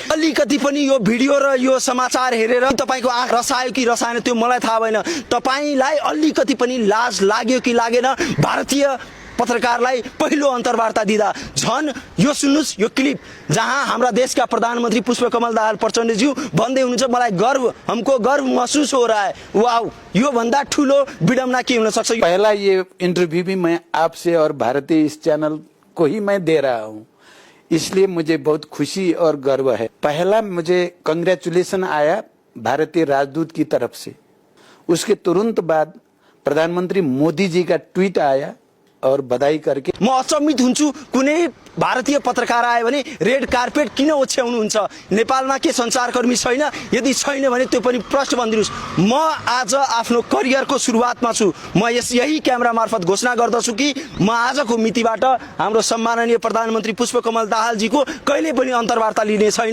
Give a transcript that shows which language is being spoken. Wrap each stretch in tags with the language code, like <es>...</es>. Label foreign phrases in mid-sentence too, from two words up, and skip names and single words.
<ne>अलिकति पनि यो भिडियो र यो समाचार हेरेर तपाईँको आँख रसायो कि रसाएन त्यो मलाई थाहा भएन। तपाईँलाई अलिकति पनि लाज लाग्यो कि लागेन भारतीय पत्रकारलाई पहिलो अन्तर्वार्ता दिँदा? झन् यो सुन्नुहोस् यो क्लिप जहाँ हाम्रा देशका प्रधानमन्त्री पुष्पकमल दाहाल प्रचण्डज्यू भन्दै हुनुहुन्छ मलाई गर्व,</ne> <hi>हमको गर्व महसूस हो रहा है।</hi> <ne>वाओ, यो भन्दा ठुलो विडम्बना के हुन सक्छ?</ne> <hi>पहला ये इंटरव्यू भी मैं आपसे और भारतीय इस चैनल को ही मैं दे रहा हूँ, इसलिए मुझे बहुत खुशी और गर्व है। पहला मुझे कांग्रेचुलेशन आया भारतीय राजदूत की तरफ से, उसके तुरंत बाद प्रधानमंत्री मोदी जी का ट्वीट आया और बधाई करके</hi> <ne>म अचम्मित हुन्छु। कुनै भारतीय पत्रकार आयो भने रेड कार्पेट किन ओछ्याउनुहुन्छ? नेपालमा के संचारकर्मी छैन? यदि छैन भने त्यो पनि प्रश्न भनिदिनुहोस्। म आज आफ्नो करियरको सुरुवातमा छु। म यही क्यामेरा मार्फत घोषणा गर्दछु कि म आजको मितिबाट हाम्रो सम्माननीय प्रधानमन्त्री पुष्पकमल दाहालजीको कहिले पनि अन्तर्वार्ता लिने छैन।</ne>